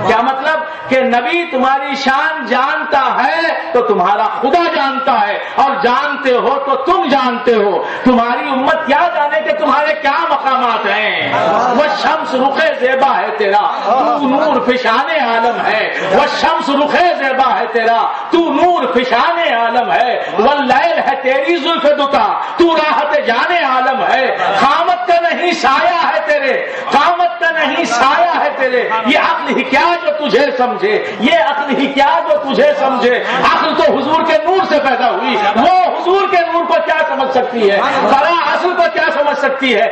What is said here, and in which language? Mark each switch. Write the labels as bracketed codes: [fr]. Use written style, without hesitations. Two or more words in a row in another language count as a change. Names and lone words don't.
[ur] کیا مطلب کہ نبی تمہاری شان جانتا ہے تو تمہارا خدا جانتا ہے، اور جانتے ہو تو تم جانتے ہو۔ تمہاری امت کیا جانے کہ تمہارے کیا مقامات ہیں۔ وہ شمس رخ زیبا ہے تیرا، تو نور فشان عالم ہے۔ وہ شمس رخ زیبا ہے تیرا، تو نور فشان عالم ہے۔ واللیل ہے تیری زلف دوتا، تو راحت جان عالم ہے۔ قامت کا نہیں سایہ ہے تیرے، قامت کا نہیں سایہ ہے تیرے۔ یہ عقل ہی کیا جو تجھے سمجھے، یہ عقل ہی کیا جو تجھے سمجھے۔ عقل تو حضور کے نور سے پیدا ہوئی، وہ حضور کے نور کو کیا سمجھ سکتی ہے، برا اصل کو کیا سمجھ سکتی ہے۔